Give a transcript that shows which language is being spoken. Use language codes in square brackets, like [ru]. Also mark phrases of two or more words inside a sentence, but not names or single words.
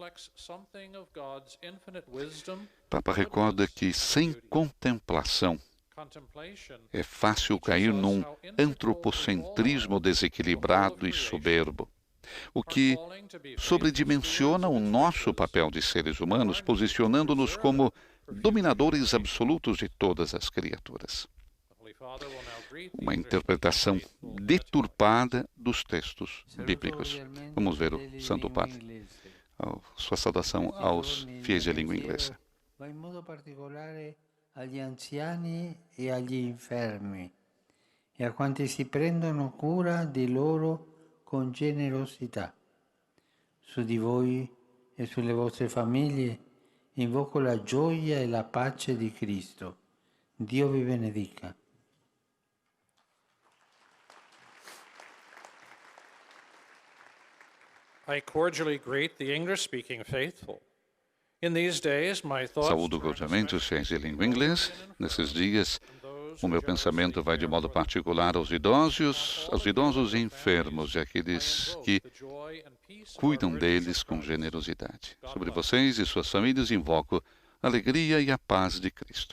[pt] O Papa recorda que sem contemplação é fácil cair num antropocentrismo desequilibrado e soberbo, o que sobredimensiona o nosso papel de seres humanos, posicionando-nos como dominadores absolutos de todas as criaturas. Uma interpretação deturpada dos textos bíblicos. Vamos ver o Santo Padre. Sua saudação aos fiéis de língua inglesa. [it] In modo particolare agli anziani e agli infermi e a quanti si prendono cura di loro con generosità. Su di voi e sulle vostre famiglie invoco la gioia e la pace di Cristo. Dio vi benedica. [en] I cordially greet the English-speaking faithful. In these days, my thoughts [pt] Saúdo cordialmente os fiéis de língua inglesa. Nesses dias, o meu pensamento vai de modo particular aos idosos e enfermos e àqueles que cuidam deles com generosidade. Sobre vocês e suas famílias invoco a alegria e a paz de Cristo.